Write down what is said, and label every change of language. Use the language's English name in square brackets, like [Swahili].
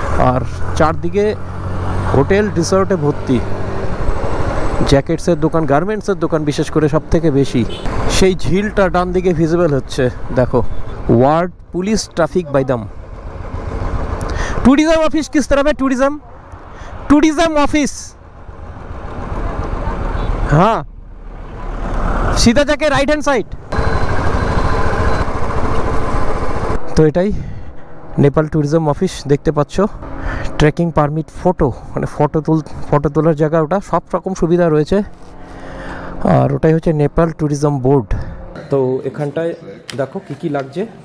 [Bangla] আর চারদিকে হোটেল রিসর্টে ভর্তি, জ্যাকেটসের দোকান, গার্মেন্টসের দোকান বিশেষ করে সব থেকে বেশি। সেই ঝিলটা ডান দিকে ভিজিবল হচ্ছে দেখো, word police traffic বাইদাম। [Hindi] Tourism office किस तरफ है? टूरिज्म ऑफिस, हाँ, सीधा जाके राइट हैंड साइड। [Bangla] তো এটাই নেপাল ট্যুরিজম অফিস, দেখতে পাচ্ছ। ট্রেকিং পারমিট, ফটো, মানে ফটো তোলার জায়গা, ওটা সব রকম সুবিধা রয়েছে। আর ওটাই হচ্ছে নেপাল ট্যুরিজম বোর্ড। তো এখানটায় দেখো কি কি লাগছে।